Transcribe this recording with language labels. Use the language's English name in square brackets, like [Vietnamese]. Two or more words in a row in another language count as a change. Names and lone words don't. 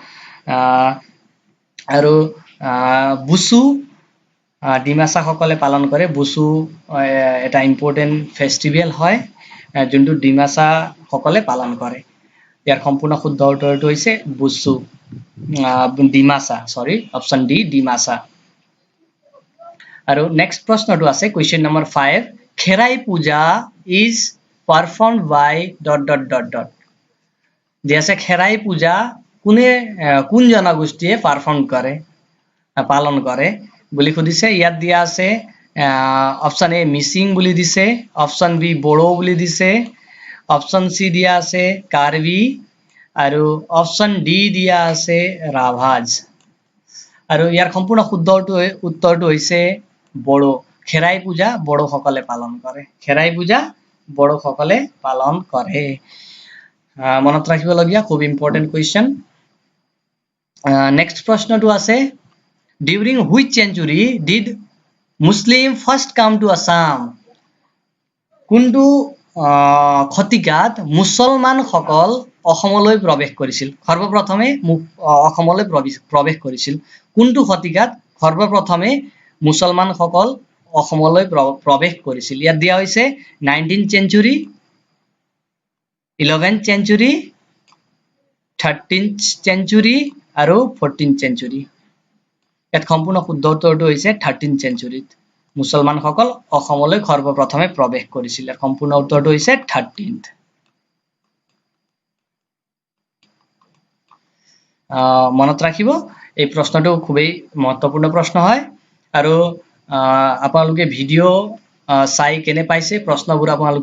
[Assamese] আৰু বুসু ডিমাছা সকলে পালন কৰে বুসু এটা [English] important festival [Assamese] হয় যোনটো ডিমাছা সকলে পালন কৰে ইয়াৰ সম্পূৰ্ণ শুদ্ধ উত্তৰটো হৈছে বুসু ডিমাছা সৰি [English] option D [Assamese] ডিমাছা আৰু নেক্সট প্ৰশ্নটো আছে [English] question number 5 [Assamese] খেৰাই পূজা [English] is performed by ... [Assamese] जैसे खेराई पूजा কোন জনগোষ্ঠীয়ে পারফর্ম করে পালন করে বুলি খুদিছে ইয়াত দিয়া আছে [English] option A [Assamese] মিসিং বুলি দিছে [English] option B [Assamese] বড়ো বুলি দিছে [English] option C [Assamese] দিয়া আছে কাৰ্বি আৰু [English] option D [Assamese] দিয়া আছে ৰাভাজ আৰু ইয়াৰ সম্পূৰ্ণ শুদ্ধ উত্তৰটো হৈছে বড়ো খেৰাই পূজা বড়ো সকলে পালন কৰে খেৰাই পূজা বড়ো সকলে পালন কৰে মনত ৰাখিবলগীয়া খুব ইম্পৰ্টেন্ট [English] question next [Assamese] প্ৰশ্নটো আছে [English] during which century did Muslim first come to Assam [Assamese] কোনটো খতিকাত মুছলমান সকল অসমলৈ প্ৰৱেশ কৰিছিল সৰ্বপ্ৰথমে অসমলৈ প্ৰৱেশ কৰিছিল কোনটো খতিকাত সৰ্বপ্ৰথমে মুছলমান সকল অসমলৈ প্ৰৱেশ কৰিছিল ইয়াত দিয়া হৈছে [English] 19th century 11th century 13th century [Assamese] আৰু [English] 14th century [Assamese] ইয়াত সম্পূৰ্ণ শুদ্ধ উত্তৰটো হৈছে [English] 13th century [Assamese] মুছলমান সকল অসমলৈ সৰ্বপ্ৰথমে প্ৰৱেশ কৰিছিল ইয়াৰ সম্পূৰ্ণ উত্তৰটো হৈছে 13th মনত ৰাখিব এই প্ৰশ্নটো খুবেই মহত্বপূৰ্ণ প্ৰশ্ন হয় আৰু আপোনালোকে ভিডিও চাই কেনে পাইছে প্ৰশ্নবোৰ আপোনালোকে